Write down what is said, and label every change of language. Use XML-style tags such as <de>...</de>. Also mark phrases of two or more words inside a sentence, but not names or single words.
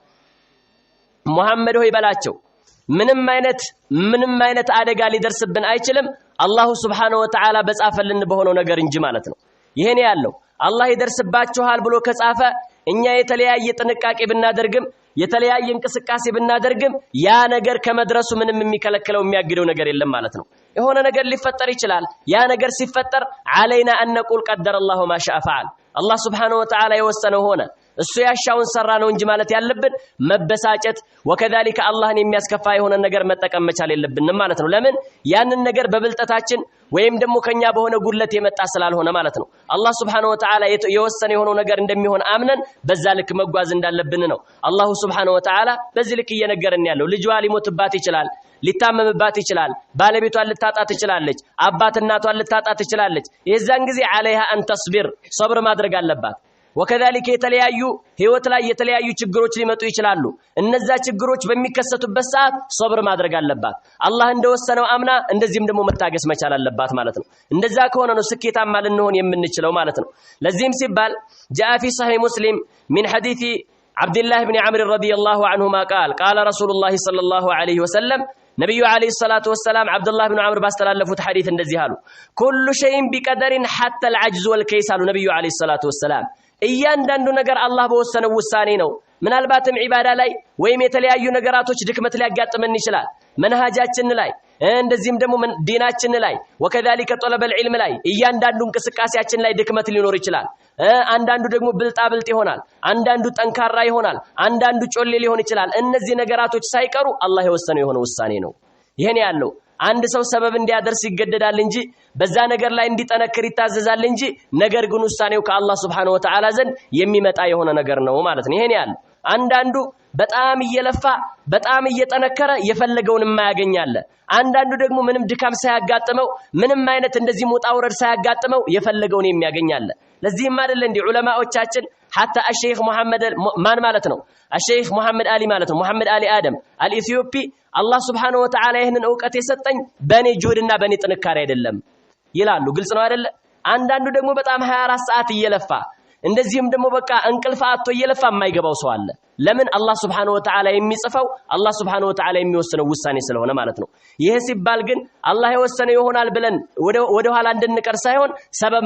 <am>ሙሐመድ ሆይ በላቸው ምንም አይነት አደጋ ሊደርስብን አይችልም አላህ</am> <ar>سبحانه وتعالى</ar> <am>በጻፈልን በሆነው ነገር እንጂ ማለት ነው ይሄን ያለው አላህ ይደርስባችኋል ብሎ ከጻፈ እኛ የተለያየ ጥንቃቄ ብናደርግም የተለያየ እንቅስቃሴ ብናደርግም ያ ነገር ከመድረሱ ምንም የሚከለክለው የሚያግደው ነገር የለም ማለት ነው የሆነ ነገር ሊፈጠር ይችላል ያ ነገር ሲፈጠር</am> <ar>علينا ان نقول قدر الله ما شاء فعل</ar> <am>አላህ</am> <ar>سبحانه وتعالى</ar> <am>የወሰነው ሆነ እሱ ያሻውን ሰራ ነው እንጂ ማለት ያለብን መበሳጨት وكذلك አላህን የሚያስከፋ የሆነ ነገር መጠቀም መቻል የለብንም ማለት ነው ለምን ያንን ነገር በብልጠታችን ወይም ደግሞ ከኛ በሆነ ጉድለት የመጣ ስላልሆነ ማለት ነው አላህ</am> <ar>سبحانه وتعالى</ar> <am>የወሰነ የሆነው ነገር እንደሚሆን አምነን በዛ ልክ መጓዝ እንዳለብን ነው አላህ</am> <ar>سبحانه وتعالى</ar> <am>በዚህ ልክ እየነገረን ያለው ልጇ ሊሞትባት ይችላል ሊታመምባት ይችላል ባለቤቷን ልታጣ ትችላለች አባት እናቷን ልታጣ ትችላለች የዛን ጊዜ</am> <ar>عليها ان تصبر</ar> <am>صبر ማድረግ አለባት وكذلك የተለያዩ ህይወት ላይ የተለያዩ ችግሮች ሊመጡ ይችላሉ እነዛ ችግሮች በሚከሰቱበት ሰዓት ሶብር ማድረግ አለባት አላህ እንደወሰነው አምና እንደዚህም ደግሞ መታገስ መቻል አለባት ማለት ነው እንደዛ ከሆነ ነው ስኬታማ ልንሆን የምንችለው ማለት ነው ለዚህም ሲባል</am> <ar>جاء في صحيح مسلم من حديث عبد الله بن عمرو رضي الله عنهما قال رسول الله صلى الله عليه وسلم</ar> <am>ነብዩ</am> <ar>عليه الصلاة والسلام</ar> <am>አብዱላህ ኢብኑ ዐምር ባስተላለፉት ሐዲስ እንደዚህ አሉ</am> <ar>كل شيء بقدر حتى العجز والكيس</ar> <am>አሉ ነብዩ</am> <ar>عليه الصلاة والسلام</ar> <am>እያንዳንዱ ነገር አላህ በወሰነው ውሳኔ ነው ምናልባትም ዒባዳ ላይ ወይም የተለያዩ ነገራቶች ድክመት ሊያጋጥመን ይችላል መንሃጃችን ላይ እንደዚህም ደግሞ ዲናችን ላይ</am> <ar>وكذلك طلب العلم</ar> <am>ላይ እያንዳንዱ እንቅስቃሴያችን ላይ ድክመት ሊኖር ይችላል አንዳንዱ ደግሞ ብልጣብልጥ ይሆናል አንዳንዱ ጠንካራ ይሆናል አንዳንዱ ጮሌ ሊሆን ይችላል እነዚህ ነገራቶች ሳይቀሩ አላህ የወሰነው የሆነ ውሳኔ ነው ይሄን ያለው አንድ ሰው ሰበብ እንዲያደርስ ይገደዳል እንጂ በዛ ነገር ላይ እንዲጠነክር ይታዘዛል እንጂ ነገር ግን ውሳኔው ከአላህ</am> <ar>سبحانه وتعالى</ar> <am>ዘንድ የሚመጣ የሆነ ነገር ነው ማለት ነው። ይሄን ያለው አንዳንዱ በጣም እየለፋ በጣም እየጠነከረ የፈለገውን የማያገኛለ አንዳንዱ ደግሞ ምንም ድካም ሳያጋጥመው ምንም አይነት እንደዚህ ሙጣውረድ ሳያጋጥመው የፈለገውን የሚያገኛለ ለዚህም አይደል እንዲ ዑለማዎቻችን</am> <ar>حتى الشيخ محمد</ar> <am>ማን ማለት ነው</am> <ar>الشيخ محمد علي</ar> <am>ማለት ነው</am> <ar>محمد علي آدم الإثيوبي الله سبحانه وتعالى</ar> <am>ይህንን ዕውቀት የሰጠኝ በኔ ጁህድና በኔ ጥንካሬ አይደለም ይላሉ ግልጽ ነው አይደል አንዳንዱ ደግሞ በጣም 24 ሰዓት እየለፋ እንደዚህም ደግሞ በቃ እንቅልፍ አጥቶ እየለፋ የማይገባው ሰው አለ ለምን አላህ</am> <ar>سبحانه وتعالى</ar> <am>የሚጽፈው አላህ Subhanahu</am> <ar>وتعالى</ar> <am>የሚወስነው ውሳኔ ስለሆነ ማለት ነው ይሄ ሲባል ግን አላህ የወሰነው ይሆናል ብለን ወደ ኋላ እንድንቀር ሳይሆን ሰበብ</am>